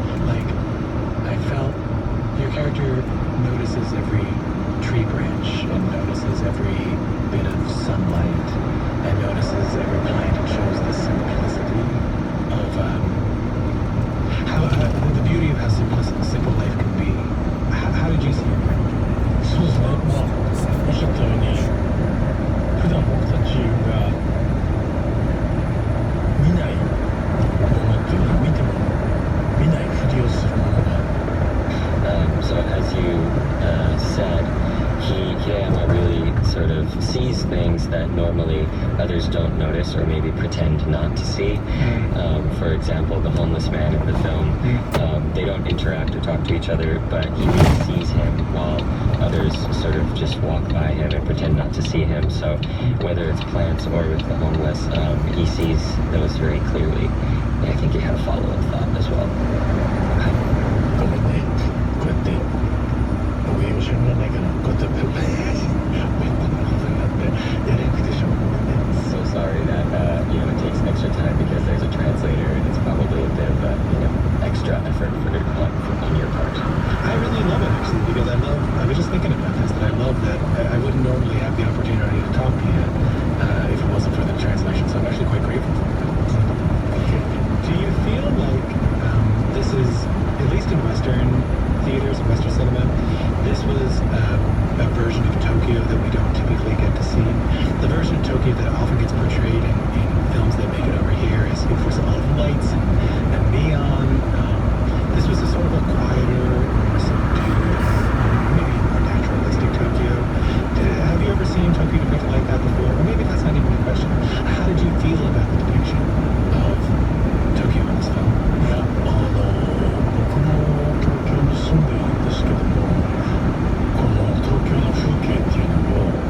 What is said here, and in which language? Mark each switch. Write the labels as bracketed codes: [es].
[en] Like, I felt your character notices every tree branch and notices every bit of sunlight and notices every plant and shows the simplicity of how the beauty of how simple life can be. How did you see your character? [ja] そうですね。まあ、おっしゃったように、普段僕たちが見ないものっていうのは見ても見ないふりをするものが。 [en] So as you said, Hirayama really sort of sees things that normally others don't notice or maybe pretend not to see. For example, the homeless man in the film, they don't interact or talk to each other, but he really sees him while others sort of just walk by him and pretend not to see him. So whether it's plants or with the homeless, he sees those very clearly. And I think he had a follow-up thought as well. [ja] ごめんね。こうやって僕英語知らないからこうやってペンペンことになってやれなくてしょうがないね。 [en] So sorry that it takes extra time because there's a translator and it's probably a bit of extra effort on your part. I really love it actually because I was just thinking about this, that I love that I wouldn't normally have the opportunity to talk to you if it wasn't for the translation, so I'm actually quite grateful for it. Do you feel like this is, at least in Western theaters and Western cinema, this was a version of Tokyo that we don't typically get to see? The version of Tokyo that often gets portrayed in films that make it over here is, of course, a lot of lights and neon. This was a sort of a quieter, more subdued, maybe more naturalistic Tokyo. Have you ever seen Tokyo depicted like that before? Or maybe that's not even a question. How did you feel about the depiction of Tokyo in this film? [ja] いや、僕も東京に住んでいるんですけども、この東京の風景っていうのを、